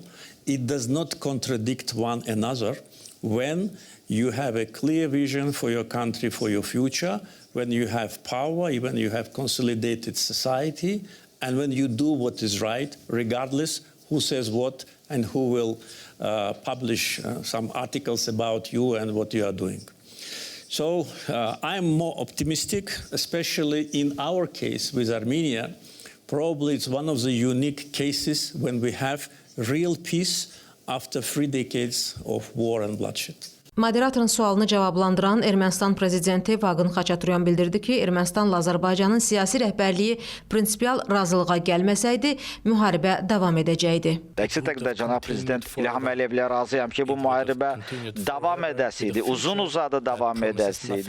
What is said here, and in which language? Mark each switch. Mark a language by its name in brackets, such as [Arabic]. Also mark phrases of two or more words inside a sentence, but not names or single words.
[English] It does not contradict one another when you have a clear vision for your country, for your future, when you have power, when you have consolidated society, and when you do what is right, regardless who says what and who will publish some articles about you and what you are doing. So I'm more optimistic, especially in our case with Armenia. Probably it's one of the unique cases when we have real peace after 3 decades of war and bloodshed. [Azerbaijani] Moderatorun sualını cavablandıran Ermənistan prezidenti Vaqın Xaçaturyan bildirdi ki, Ermənistanla Azərbaycanın siyasi rəhbərliyi prinsipial razılığa gəlməsəydi, müharibə davam edəcəkdi. Əksi təqdirdə cənab prezident İlham Əliyevlə razıyam ki, bu müharibə davam edəsiydi, uzun-uzadı davam edəsiydi.